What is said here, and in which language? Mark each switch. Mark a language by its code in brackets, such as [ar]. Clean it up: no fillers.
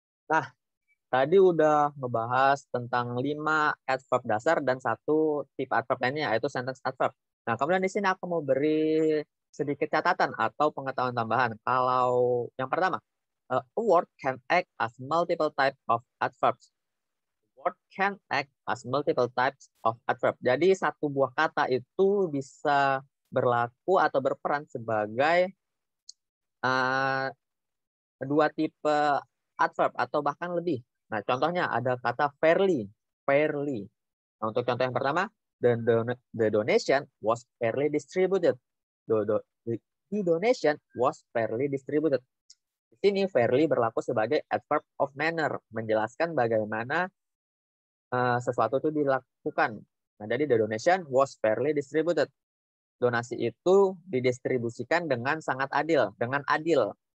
[id] Nah, tadi udah ngebahas tentang 5 adverb dasar dan satu tipe adverb lainnya, yaitu sentence adverb. Nah, kemudian di sini aku mau beri sedikit catatan atau pengetahuan tambahan. Kalau yang pertama, [en] a word can act as multiple types of adverbs. Word can act as multiple types of adverb. [id] Jadi satu buah kata itu bisa berlaku atau berperan sebagai dua tipe adverb atau bahkan lebih. Nah, contohnya ada kata fairly. Fairly. Nah, untuk contoh yang pertama, [en] the donation was fairly distributed. The donation was fairly distributed. [id] Di sini fairly berlaku sebagai adverb of manner, menjelaskan bagaimana sesuatu itu dilakukan. [en] Nah, jadi the donation was fairly distributed. [id] Donasi itu didistribusikan dengan sangat adil, dengan adil.